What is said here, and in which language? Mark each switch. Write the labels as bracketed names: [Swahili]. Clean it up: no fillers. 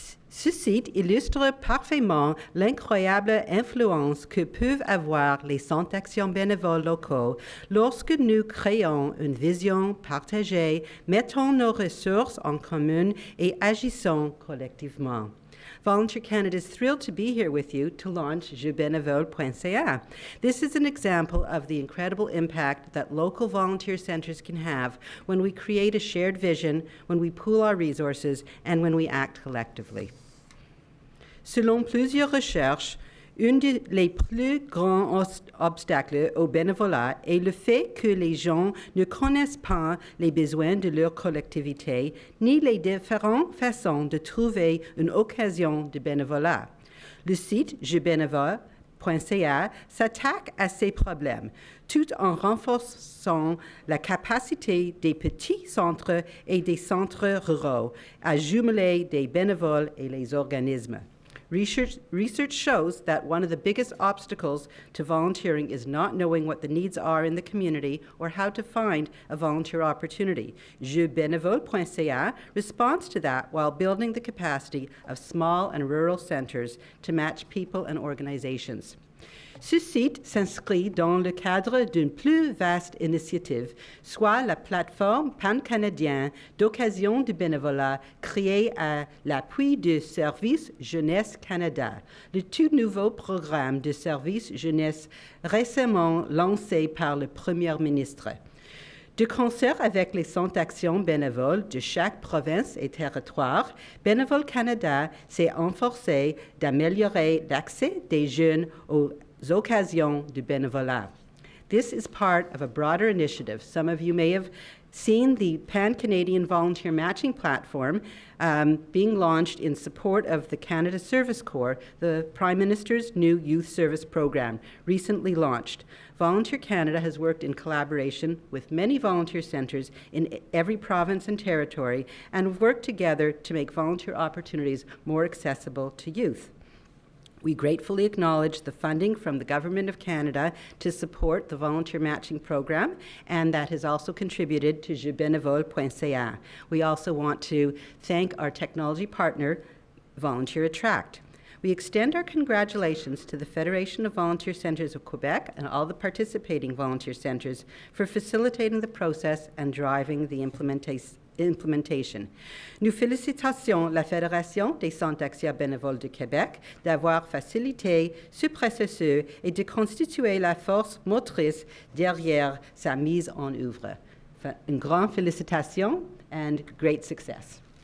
[French] Ce site illustre parfaitement l'incroyable influence que peuvent avoir les centres d'action bénévoles locaux lorsque nous créons une vision partagée, mettons nos ressources en commun et agissons collectivement. [English] Volunteer Canada is thrilled to be here with you to launch jebénévole.ca. This is an example of the incredible impact that local volunteer centres can have when we create a shared vision, when we pool our resources, and when we act collectively. [French] Selon plusieurs recherches, un des plus grands obstacles au bénévolat est le fait que les gens ne connaissent pas les besoins de leur collectivité ni les différentes façons de trouver une occasion de bénévolat. Le site jebénévole.ca s'attaque à ces problèmes tout en renforçant la capacité des petits centres et des centres ruraux à jumeler des bénévoles et les organismes. [English] Research shows that one of the biggest obstacles to volunteering is not knowing what the needs are in the community or how to find a volunteer opportunity. jebénévole.ca responds to that while building the capacity of small and rural centers to match people and organizations. [French] Ce site s'inscrit dans le cadre d'une plus vaste initiative, soit la plateforme pan-canadienne d'occasion de bénévolat créée à l'appui de Service Jeunesse Canada, le tout nouveau programme de service jeunesse récemment lancé par le Premier ministre. De concert avec les centres d'action bénévoles de chaque province et territoire, Bénévoles Canada s'est efforcé d'améliorer l'accès des jeunes aux occasions de bénévolat. [English] This is part of a broader initiative. Some of you may have seen the Pan-Canadian Volunteer Matching Platform being launched in support of the Canada Service Corps, the Prime Minister's new youth service program, recently launched. Volunteer Canada has worked in collaboration with many volunteer centres in every province and territory and worked together to make volunteer opportunities more accessible to youth. We gratefully acknowledge the funding from the Government of Canada to support the volunteer matching program, and that has also contributed to jebénévole.ca. We also want to thank our technology partner, Volunteer Attract. We extend our congratulations to the Federation of Volunteer Centres of Quebec and all the participating volunteer centres for facilitating the process and driving the implementation. [French] Nous félicitons la Fédération des centres d'action bénévoles du Québec d'avoir facilité ce processus et de constituer la force motrice derrière sa mise en œuvre. Une grande félicitation [English] and great success.